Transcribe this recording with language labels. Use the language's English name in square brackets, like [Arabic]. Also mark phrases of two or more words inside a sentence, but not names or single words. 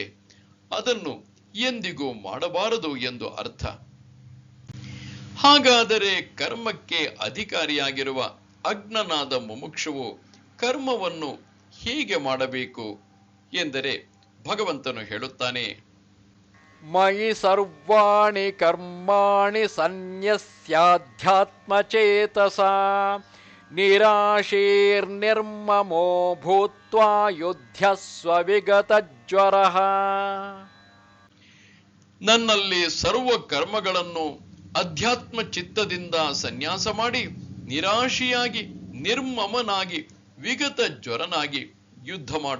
[Kannada] ಅದನ್ನು ಎಂದಿಗೂ ಮಾಡಬಾರದು ಎಂದು ಅರ್ಥ. ಹಾಗಾದರೆ ಕರ್ಮಕ್ಕೆ ಅಧಿಕಾರಿಯಾಗಿರುವ ಅಜ್ಞನಾದ ಮುಮುಕ್ಷುವು ಕರ್ಮವನ್ನು ಹೀಗೆ ಮಾಡಬೇಕು ಎಂದರೆ ಭಗವಂತನು ಹೇಳುತ್ತಾನೆ, [Sanskrit] ಮಯಿ ಸರ್ವಾಣಿ ಕರ್ಮಾಣಿ ಸನ್ಯಸ್ಯಾಧ್ಯಾತ್ಮಚೇತಸಾ ನಿರಾಶೀರ್ನಿರ್ಮಮೋ ಭೂತ್ವಾ ಯುಧ್ಯಸ್ವ ವಿಗತಜ್ವರಃ. [Kannada] ನನ್ನಲ್ಲಿ ಸರ್ವ ಕರ್ಮಗಳನ್ನು ಅಧ್ಯಾತ್ಮ ಚಿತ್ತದಿಂದ ಸನ್ಯಾಸ ಮಾಡಿ ನಿರಾಶಿಯಾಗಿ ನಿರ್ಮಮನಾಗಿ ವಿಗತ ಜ್ವರನಾಗಿ ಯುದ್ಧ ಮಾಡು.